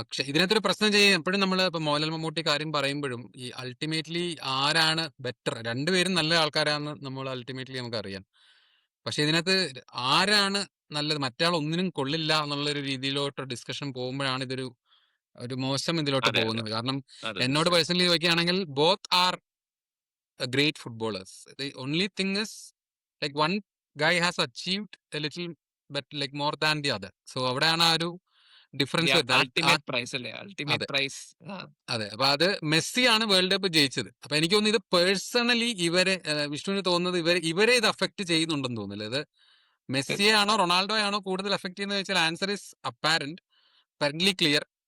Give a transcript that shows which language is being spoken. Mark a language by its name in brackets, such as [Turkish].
[Malayalam] ഇതിനകത്തൊരു പ്രശ്നം ചെയ്യും എപ്പോഴും നമ്മൾ ഇപ്പൊ മോഹൻലാൽ മമ്മൂട്ടി കാര്യം പറയുമ്പോഴും ഈ അൾട്ടിമേറ്റ്ലി ആരാണ് ബെറ്റർ, രണ്ടുപേരും നല്ല ആൾക്കാരാണെന്ന് നമ്മൾ അൾട്ടിമേറ്റ്ലി നമുക്കറിയാം. പക്ഷെ ഇതിനകത്ത് ആരാണ് നല്ലത്, മറ്റേ ആൾ ഒന്നിനും കൊള്ളില്ല എന്നുള്ള ഒരു രീതിയിലോട്ട് ഡിസ്കഷൻ പോകുമ്പോഴാണ് ഒരു മോശം ഇതിലോട്ട് അതെ അതെ പോകുന്നത്. കാരണം അതെ എന്നോട് തീർച്ചയായും. [English] Personally ചോദിക്കുകയാണെങ്കിൽ both are great footballers. The only thing is, like, one guy has achieved a little bit like more than the other. [Malayalam] So അവിടെയാണ് ആ ഒരു ഡിഫറൻസ് വരുന്നത്. അൾട്ടിമേറ്റ് പ്രൈസ് അല്ലേ, അതെ അൾട്ടിമേറ്റ് പ്രൈസ്. അതെ. അപ്പൊ അത് മെസ്സിയാണ് വേൾഡ് കപ്പ് ജയിച്ചത്. അപ്പൊ എനിക്ക് തോന്നുന്നു ഇത് പേഴ്സണലി വിഷ്ണുവിന് തോന്നുന്നത് ഇവരെ ഇത് അഫക്ട് ചെയ്യുന്നുണ്ടെന്ന് തോന്നുന്നില്ല. ഇത് മെസ്സിയെ ആണോ റൊണാൾഡോ ആണോ കൂടുതൽ അഫക്ട് ചെയ്യുന്നത് ചോദിച്ചാൽ [English] Answer is apparently clear.